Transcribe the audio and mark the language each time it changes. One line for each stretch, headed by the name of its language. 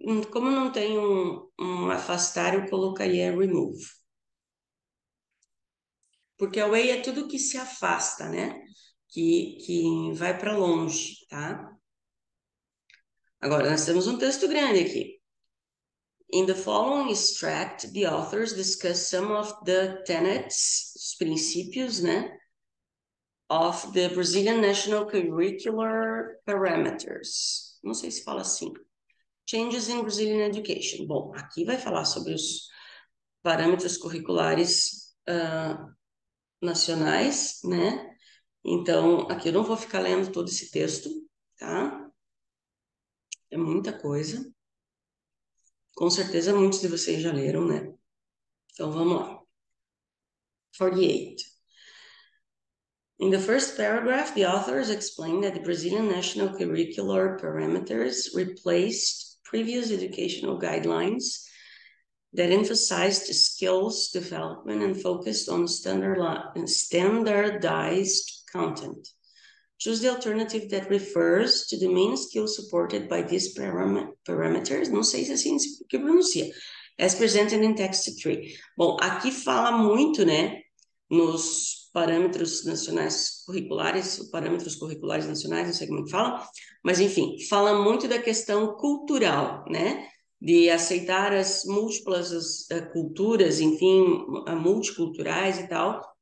Portuguese: Como não tem um afastar, eu colocaria remove. Porque away é tudo que se afasta, né? Que vai para longe, tá? Agora, nós temos um texto grande aqui.
English: In the following extract, the authors discuss some of the tenets,
Portuguese: os princípios, né?
English: Of the Brazilian National Curricular Parameters.
Portuguese: Não sei se fala assim.
English: Changes in Brazilian Education.
Portuguese: Bom, aqui vai falar sobre os parâmetros curriculares nacionais, né? Então, aqui eu não vou ficar lendo todo esse texto, tá? É muita coisa. Com certeza muitos de vocês já leram, né? Então, vamos lá. 48.
English: In the first paragraph, the authors explain that the Brazilian National Curricular Parameters replaced previous educational guidelines that emphasized skills development and focused on standardized content. Choose the alternative that refers to the main skills supported by these parameters.
Portuguese: Não sei se assim que pronuncia.
English: As presented in text 3.
Portuguese: Bom, aqui fala muito, né, nos parâmetros nacionais curriculares, parâmetros curriculares nacionais, não sei como é que fala, mas enfim, fala muito da questão cultural, né, de aceitar as múltiplas culturas, enfim, multiculturais e tal.